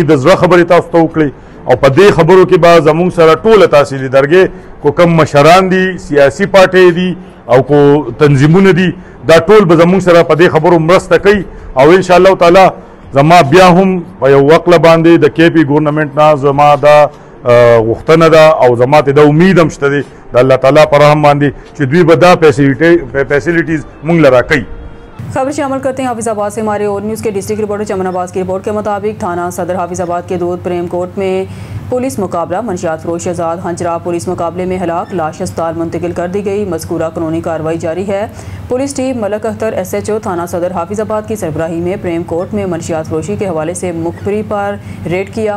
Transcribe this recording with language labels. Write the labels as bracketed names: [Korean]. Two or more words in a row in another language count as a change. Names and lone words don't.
[Pashto] د زړه خبرې تاسو ته وکړې، او په دې خبرو کې به زمونږ سره ټوله تحصیلي درګې کو کم مشران دي، سیاسي پارټۍ دي او کو تنظیمونه دي، دا ټول به زمونږ سره په دې خبرو مرسته کوي، او [Arabic] ان شاء الله تعالی [Pashto] زما بیا هم په یو وقله باندې د کے پی ګورنمنټ نه زما دا غوښتنه ده او زما ته د امید هم شته دی د الله تعالی پر رحم باندې چې دوی به دا فیسیلیټیز مونږ له راکوي. [Urdu] خبر شامل کرتے ہیں حافظ آباد سے۔ ہمارے اور نیوز کے [English] district reporter [Urdu] چمن عباس کی رپورٹ کے مطابق تھانہ صدر حافظ آباد کے دودھ پریم کوٹ میں پولیس مقابلہ، منشیات فروش شہزاد ہنجرا پولیس مقابلے میں ہلاک، لاش ہسپتال منتقل کر دی گئی. مذکورہ قانونی کارروائی جاری ہے۔ پولیس ٹیم ملک اختر SHO تھانہ صدر حافظ آباد کی سربراہی میں پریم کوٹ میں منشیات فروشی کے حوالے سے مخبری پر ریڈ کیا.